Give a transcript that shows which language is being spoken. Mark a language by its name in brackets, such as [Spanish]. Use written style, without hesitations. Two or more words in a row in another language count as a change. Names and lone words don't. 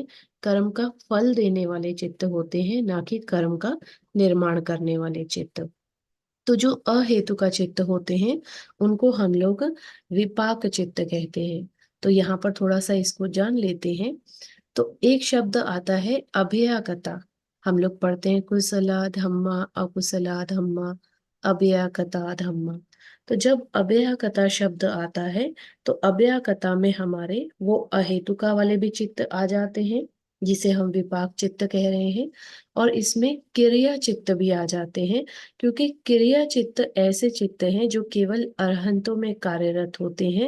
[Hindi] कर्म का फल देने वाले चित्त होते हैं, ना कि कर्म का निर्माण करने वाले चित्त। तो जो अहेतु का चित्त होते हैं, उनको हम लोग विपाक चित्त कहते हैं। तो यहाँ पर थोड़ा सा इसको जान लेते हैं। तो एक शब्द आता है अभ्यागता। हम लोग पढ़ते हैं [Pali] कुशला धम्मा, अकुशला धम्मा, अभ्यागता धम्मा। [Hindi] तो जब अभ्यागता शब्द आता है, तो अभ्यागता में हमारे वो अहेतुका वाले भी चित्त आ जाते हैं, जिसे हम विपाक चित्त कह रहे हैं। और इसमें क्रिया चित्त भी आ जाते हैं, क्योंकि क्रिया चित्त ऐसे चित्त हैं जो केवल अरहंतों में कार्यरत होते हैं।